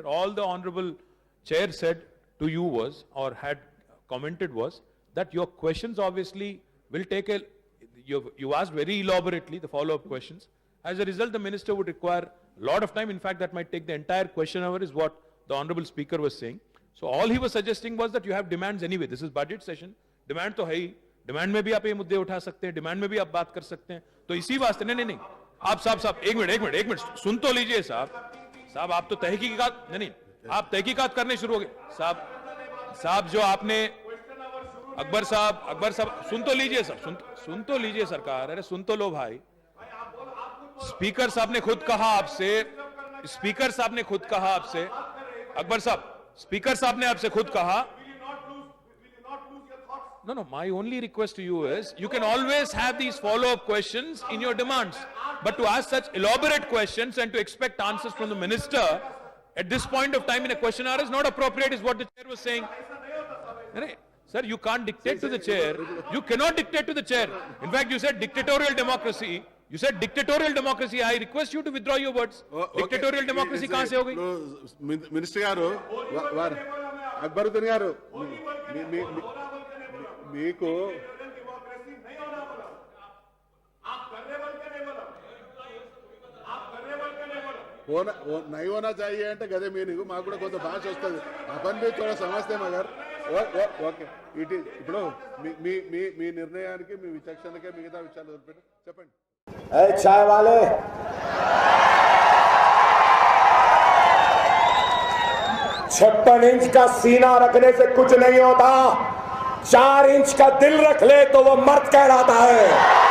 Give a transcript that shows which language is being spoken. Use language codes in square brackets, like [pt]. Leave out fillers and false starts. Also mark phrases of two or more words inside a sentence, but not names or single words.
[en] All the honorable chair said to you was or had commented was that your questions obviously will take you asked very elaborately the follow-up questions. As a result, the minister would require a lot of time. In fact, that might take the entire question hour is what the honorable speaker was saying. So all he was suggesting was that you have demands anyway. This is budget session. [hi] Demand तो है ही. Demand में भी आप ये मुद्दे उठा सकते हैं. Demand में भी आप बात कर सकते हैं. तो इसी वास्ते नहीं. आप साहब एक मिनट सुन तो लीजिए साहब आप तो तहकीकात नहीं आप तहकीकात करने शुरू हो गए साहब जो आपने अकबर साहब सुन तो लीजिए सरकार. अरे सुन तो लो भाई. स्पीकर साहब ने खुद कहा आपसे अकबर साहब स्पीकर साहब ने आपसे खुद कहा. [en] No, my only request to you is you can always have these follow-up questions in your demands, but to ask such elaborate questions and to expect answers from the minister at this point of time in a question hour is not appropriate, is what the chair was saying. Sir, you can't dictate to the chair. You cannot dictate to the chair. In fact, you said dictatorial democracy. I request you to withdraw your words. Dictatorial democracy [hi] कहाँ से हो गई? [te] మినిస్టర్ గారు అక్బరుద్దీన్ గారు మీకు [hi] नहीं होना चाहिए [te] అంటే గదే మీనింగ్. మాకు కూడా కొంత భాష వస్తుంది. [hi] अपन भी थोड़ा समझते मगर [en] okay it [te] ఇప్పుడు మీ నిర్ణయానికి మీ విచక్షణకే మిగతా విషయాలు వదిలిపెట్టి చెప్పండి. [hi] चाय वाले 56 इंच का सीना रखने से कुछ नहीं होता. 4 इंच का दिल रख ले तो वो मर्द कहलाता है.